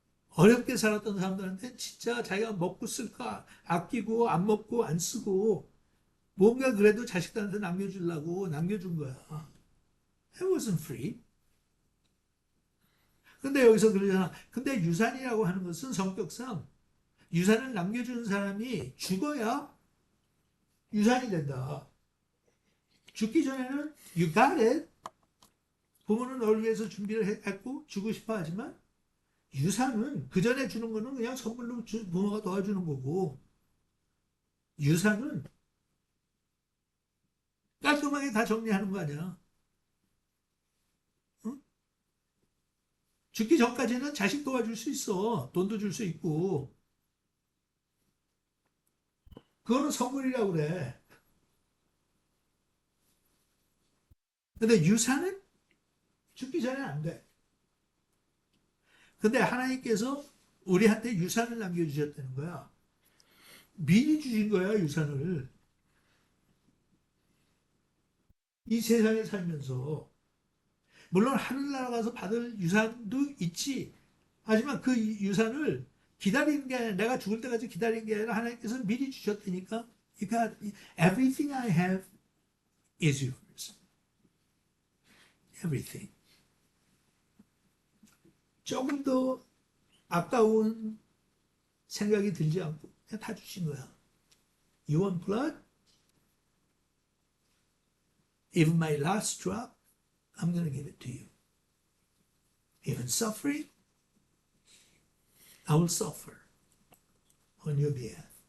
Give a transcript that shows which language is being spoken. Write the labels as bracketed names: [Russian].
[Korean] 어렵게 살았던 사람들한테 진짜 자기가 먹고 쓸까 아끼고 안 먹고 안 쓰고 뭔가 그래도 자식들한테 남겨주려고 남겨준 거야. [English] It wasn't free. [Korean] 근데 여기서 그러잖아. 근데 유산이라고 하는 것은 성격상 유산을 남겨주는 사람이 죽어야 유산이 된다. 죽기 전에는 [English] you got it. [Korean] 부모는 너를 위해서 준비를 했고 주고 싶어 하지만 유산은 그 전에 주는 거는 그냥 선물로 부모가 도와주는 거고 유산은 깔끔하게 다 정리하는 거 아니야. 응? 죽기 전까지는 자식 도와줄 수 있어. 돈도 줄 수 있고. 그거는 선물이라고 그래. 근데 유산은 죽기 전에 안 돼. 근데 하나님께서 우리한테 유산을 남겨주셨다는 거야. 미리 주신 거야, 유산을. 이 세상에 살면서. 물론 하늘나라 가서 받을 유산도 있지. 하지만 그 유산을 기다리는 게 아니라 내가 죽을 때까지 기다리는 게 아니라 하나님께서 미리 주셨다니까. 그러니까 [English] everything I have is yours. Everything. [Korean] 조금 더 아까운 생각이 들지 않고 그냥 다 주신 거야. [English] You want blood? Even my last drop, I'm going to give it to you. Even suffering, I will suffer on your behalf.